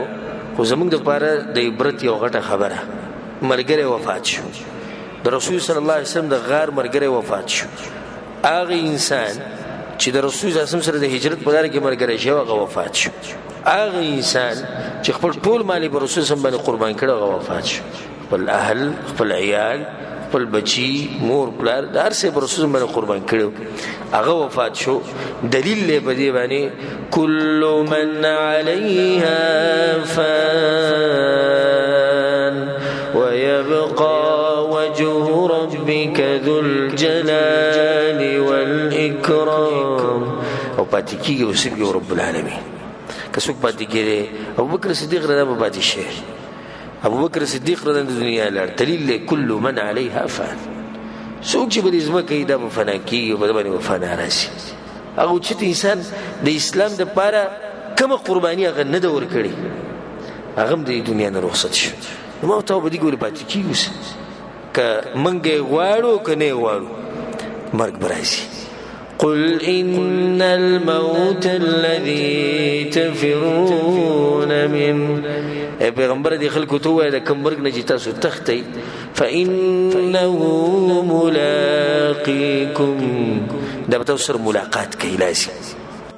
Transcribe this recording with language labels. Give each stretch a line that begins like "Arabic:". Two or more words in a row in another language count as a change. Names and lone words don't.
Pashto: خو زموږ د پاره د عبرت یو غټه خبره مرګره وفات شو د رسول صلی الله علیه وسلم د غار مرګره وفات شو هغه انسان چې د رسول الله صلی الله علیه وسلم سره د هجرت په لار کې مرګره شو هغه وفات شو هغه انسان چې خپل ټول مالی په رسول الله باندې قربان کړو هغه وفات شو خپل اهل خپل عیال خپل بچی مور پلار د هر څه په رسول الله باندې قربان کړو هغه وفات شو دلیل له بدی باندې
Arabic: کل من علیها فان ويبقى وجه ربك ذو الجلال والإكرام
Pashto: او پاتې کیږي اوسېږي
Arabic: رب العالمین
Pashto: که څوک پاتې کېږي ابو بکر صدیق رضی الله عنه پاتې شي ابو بکر صدیق رضی الله عنه دنیا لار دلیل
Arabic: کل من علیها فان
Pashto: څوک چې بل ازمه کوي دا فنا کیږي په باندې فنا راشي هغه چې انسان د اسلام د پاره کوم قرباني هغه نه دور کړي هغه د دنیا نه رخصت شي نو ما ته به دي ګوري پاتې کیږي ک منګه غواړو کنه غواړو مرګ برایسي
Arabic: قل إن الموت الذي تفرون منه
Pashto: پیغمبر دی خلکو ته وایي د کوم مرګ نه چې تاسو تختی
Arabic: فإنه ملاقيكم
Pashto: دا به تاسو سره ملاقات کوي لازم